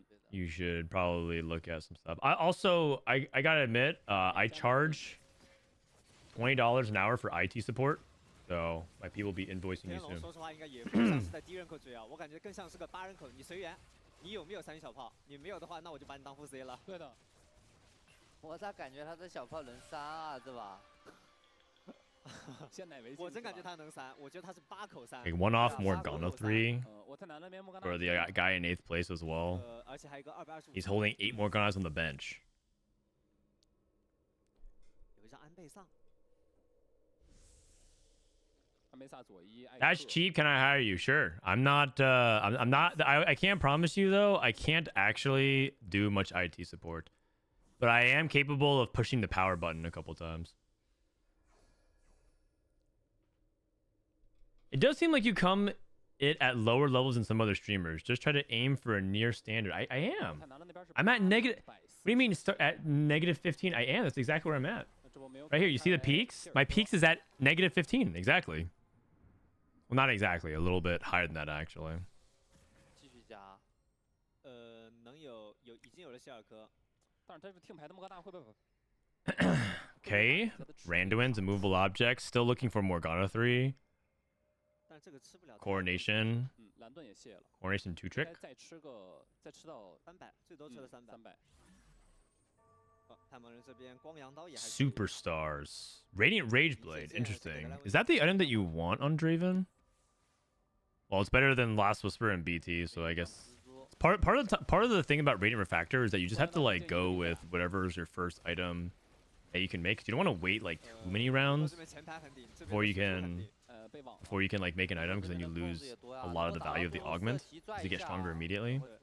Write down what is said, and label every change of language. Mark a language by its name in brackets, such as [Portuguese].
[English] You should probably look at some stuff. I gotta admit, I charge $20 an hour for IT support. So my people will be invoicing you soon. [Chinese] 说实话，应该也不像是在低人口追啊，我感觉更像是个8人口。你随缘，你有没有3小炮？你没有的话，那我就把你当副 C 了。对的。我咋感觉他这小炮能3啊，对吧？我真感觉他能3，我觉得他是8口3。 [English] Like one off Morgana 3 for the guy in 8th place as well. He's holding 8 Morganas on the bench. [Chinese] 有一张安倍上。 [English] That's cheap. Can I hire you? Sure. I'm not. I'm not. I can't promise you though. I can't actually do much IT support, but I am capable of pushing the power button a couple times. It does seem like you come it at lower levels than some other streamers. Just try to aim for a near standard. I am. I'm at negative. What do you mean at negative 15? I am. That's exactly where I'm at. Right here. You see the peaks? My peaks is at negative 15. Exactly. Well, not exactly. A little bit higher than that, actually. [Chinese] 继续加，能有已经有了希尔科，但是他是听牌的莫高大会不会？ [English] Okay, Randuin's immovable objects. Still looking for Morgana 3. Coronation. [Chinese] 蓝盾也卸了。 [English] Coronation 2 trick. [Chinese] 再吃到 300，最多吃了300。300。 PaiMengRen 这边光阳刀也还。 [English] Superstars. Radiant Rage Blade. Interesting. Is that the item that you want on Draven? Well, it's better than Last Whisper and BT, so I guess part of the thing about Radiant Refractor is that you just have to like go with whatever is your first item that you can make. 'Cause you don't want to wait like too many rounds before you can like make an item, because then you lose a lot of the value of the augment because you get stronger immediately.